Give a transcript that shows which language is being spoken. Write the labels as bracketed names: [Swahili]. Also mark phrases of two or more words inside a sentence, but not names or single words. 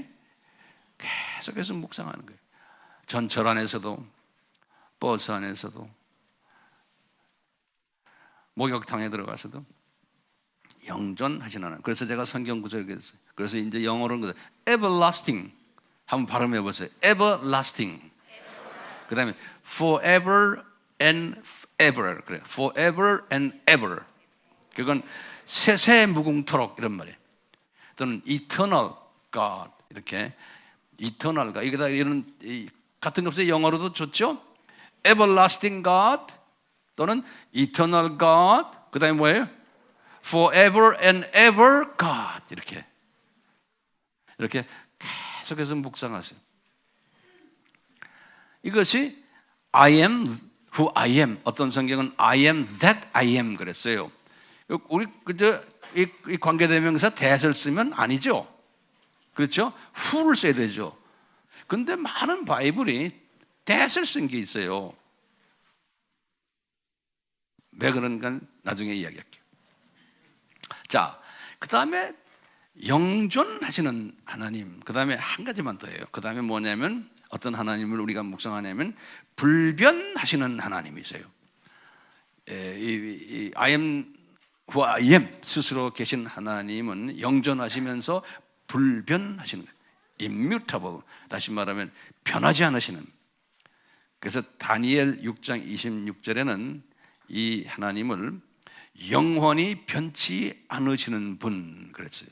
[Korean] 계속해서 묵상하는 거예요. 전철 안에서도, 버스 안에서도, 목욕탕에 들어가서도 영존하신 하나님. 그래서 제가 성경 구절을 그랬어요. 그래서 이제 영어로는 everlasting 한번 발음해 보세요. [English] everlasting. [Korean] 그 다음에 [English] forever and ever. [Korean] 그래요. [English] forever and ever. [Korean] 그건 세세 무궁토록 이런 말이에요. 또는 [English] eternal God [Korean] 이렇게 [English] eternal God [Korean] 이거다 이런 같은 거 없어요. 영어로도 좋죠. [English] everlasting God [Korean] 또는 [English] eternal God [Korean] 그 다음에 뭐예요? [English] forever and ever God [Korean] 이렇게 계속해서 묵상하세요. [English] 이것이 I am who I am. [Korean] 어떤 성경은 [English] I am that I am [Korean] 그랬어요. 우리 그저 이 관계대명사 that을 쓰면 아니죠. 그렇죠? who를 써야 되죠. 근데 많은 바이블이 that을 쓴 게 있어요. 왜 그런가 나중에 이야기할게요. 자, 그 다음에 영존하시는 하나님. 그 다음에 한 가지만 더 해요. 그 다음에 뭐냐면 어떤 하나님을 우리가 묵상하냐면 불변하시는 하나님이세요. [English] I am who I am [Korean] 스스로 계신 하나님은 영존하시면서 불변하시는 거예요. [English] immutable. [Korean] 다시 말하면 변하지 않으시는. 그래서 다니엘 6장 26절에는 이 하나님을 영원히 변치 않으시는 분 그랬어요.